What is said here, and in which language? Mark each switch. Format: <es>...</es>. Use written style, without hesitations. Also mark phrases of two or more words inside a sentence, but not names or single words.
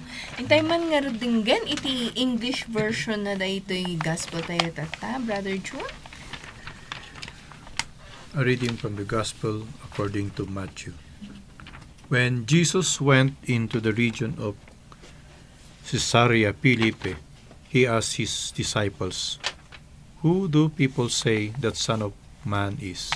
<ilo>Intay man nga dinggan, iti</ilo> <en>English version</en> <ilo>na da ito'y gospel tayo tata,</ilo> <en>Brother June. A reading from the Gospel according to Matthew. When Jesus went into the region of Caesarea Philippi, he asked his disciples, "Who do people say that Son of Man is?"</en>